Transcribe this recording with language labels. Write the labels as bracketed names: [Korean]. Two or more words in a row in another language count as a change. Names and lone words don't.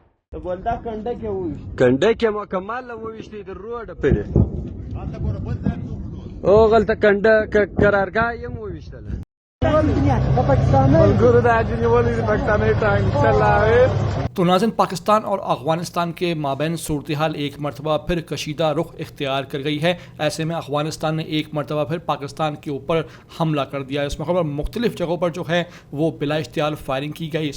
[Pashto] بولدا کنډه کې وویشت کنډه کې مکمل وویشتې د روډ پرې او غلطه کنډه قرارګاه یې وویشتله [Urdu] تو ناظرین، پاکستان اور افغانستان کے مابین صورتحال ایک مرتبہ پھر کشیدہ رخ اختیار کر گئی ہے۔ ایسے میں افغانستان نے ایک مرتبہ پھر پاکستان کے اوپر حملہ کر دیا۔ اس موقع پر مختلف جگہوں پر جو ہے وہ بلا اشتعال فائرنگ کی گئی۔